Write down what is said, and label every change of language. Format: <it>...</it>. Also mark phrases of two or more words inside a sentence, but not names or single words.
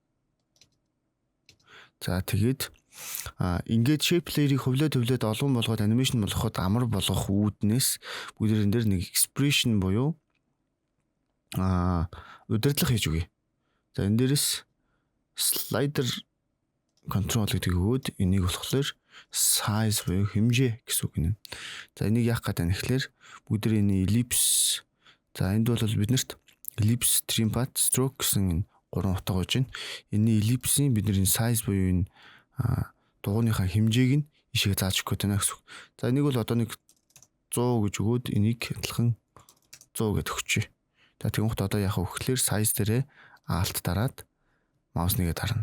<mn>За тэгээд ингээд</mn> <en>shape layer-</en> <mn>ыг хөвлөд олон болгоод анимашн болгоход амар болгох үүднээс бүгдээр энэ дээр нэг expression буюу удирдлага хийж өгье. За энэ дээрээс</mn> <en>slider control</en> <mn>гэдэг өгөөд энийг болохоор size буюу хэмжээ гэсэн үг юм. За энийг яах гэдэг нь ихлээр бүгдээр энэ ellipse. За энд бол биднэрт</mn> <en>ellipse, trim path, stroke</en> <mn>гэсэн гурван утга гэж байна. Энийн ellipse-ийн бидний size буюу энэ дугуйныхаа хэмжээг нь ишээ зааж өгөх гэдэг нь гэсэн үг. За энийг бол одоо нэг 100 гэж өгөөд энийг адилхан 100 гэж өгчээ. За тэгвэл одоо яах вэ гэхээр size дээрээ alt дараад маус нэгээ дарна.</mn>